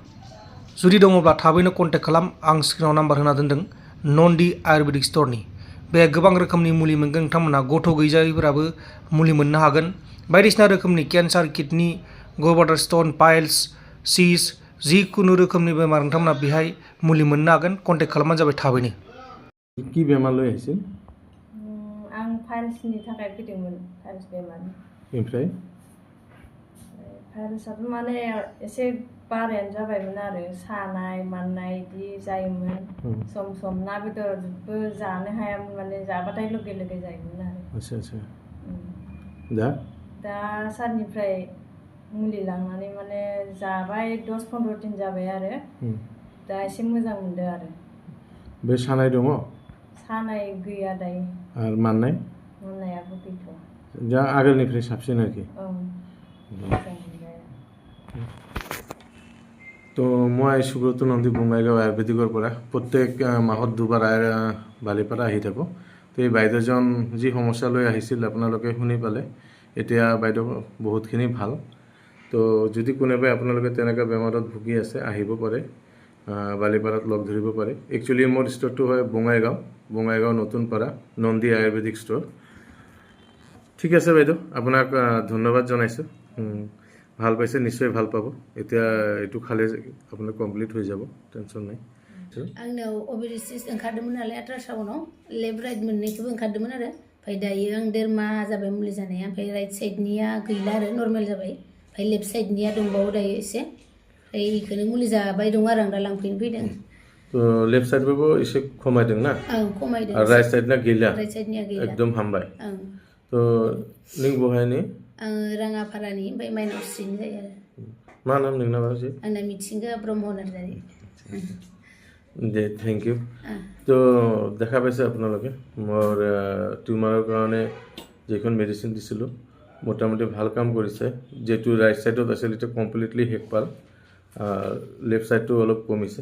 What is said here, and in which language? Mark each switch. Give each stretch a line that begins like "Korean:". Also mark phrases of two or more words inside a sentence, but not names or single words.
Bodo: जुदि दङब्ला थाबैनो कन्टेक्ट खालाम। आं स्क्रिनाव नाम्बार होना दोनदों नन्दि आयुर्वेदिक स्टरनि। बे गोबां रोखोमनि मुलि मोनगोन। नोंथांमोना गथ' गैजायैफोराबो मुलि मोननो हागोन। बायदिसिना रोखोमनि केन्सार, किडनि, गलब्लाडार स्टन, पाइल्स, सिस, जिखुनु रोखोमनि बेमार नोंथांमोना बेहाय मुलि मोननो हागोन। कन्टेक्ट खालामबानो जाबाय थाबैनो।
Assamese: কি বেমাर লৈ আহিছিল?
Bodo: आं फाइल्सनि थाखाय फैदोंमोन, फाइल्स बेमार। ओमफ्राय फाइल्सआबो माने एसे बारायानो जाबायमोन आरो सानाय माननाय बिदि जायोमोन। सम सम ना बेदरबो जानो हायामोन, माने जाबाथाय लगे लगे जायोमोन आरो। आच्छा आच्छा। दा सारनिफ्राय मुलि लांनानै माने जाबाय 10-15 दिन जाबाय आरो दा एसे मोजां मोनदों आरो। बे सानाय दङ? सानाय गैया दायो। आरो माननाय? माननायाबो गैथ'आ। दा आगोलनिफ्राय साबसिन आरोखि। मोजां मोनबाय।
Assamese: তো মই সুব্রত নন্দী বঙাইগাঁও আয়ুৰ্বেদিকৰ পৰা প্ৰত্যেক মাহত দুবাৰ বালিপাৰা আহি থাকোঁ। তো এই বাইদেউজন যি সমস্যা লৈ আহিছিল আপোনালোকে শুনি পালে। এতিয়া বাইদেউ বহুতখিনি ভাল। তো যদি কোনোবাই আপোনালোকে তেনেকুৱা বেমাৰত ভুগি আছে আহিব পাৰে, বালিপাৰাত লগ ধৰিব পাৰে। একচুৱেলি মোৰ ষ্ট'ৰটো হয় বঙাইগাঁও নতুনপাৰা নন্দী আয়ুৰ্বেদিক ষ্ট'ৰ। ঠিক আছে বাইদেউ, আপোনাক ধন্যবাদ জনাইছোঁ। ভাল পাইছে, নিশ্চয় ভাল পাব। এতিয়া এইটো খালে আপোনাৰ কমপ্লিট হৈ যাব, টেনশ্যন নাই।
Bodo: आंनाव
English: ovary cyst
Bodo: ओंखारदोंमोन नालाय आल्ट्रासाउन्डआव
English: left right
Bodo: मोननैखौबो ओंखारदोंमोन आरो ओमफ्राय दायो आं 1.5 माह जाबाय मुलि जानाया ओमफ्राय
English: right side
Bodo: गैला आरो नर्मेल जाबाय ओमफ्राय
English: left side
Bodo: दंबावो दायो एसे ओमफ्राय बेखौनो मुलि जाबाय दं आरो आं दा लांफैनो फैदों। तो
English: left side
Bodo: एसे खमायदों ना? खमायदों। आरो
English: right side
Bodo: गैला?
English: right side
Bodo: गैला, एकदम हामबाय। तो नों बहायनि? आङो राङापारानि, ओमफ्राय माइनावस्रिनि जायो आरो। मा नाम नोंना बाजै? आंना मिथिंगा ब्रह्म नार्जारी।
English: the thank you.
Assamese: তো দেখা পাইছে আপোনালোকে মোৰ টিউমাৰৰ কাৰণে যিখন মেডিচিন দিছিলোঁ মোটামুটি ভাল কাম কৰিছে। যিটো
English: right side
Assamese: আছিল এতিয়া কমপ্লিটলি শেষ পাল,
English: left side
Assamese: অলপ কমিছে।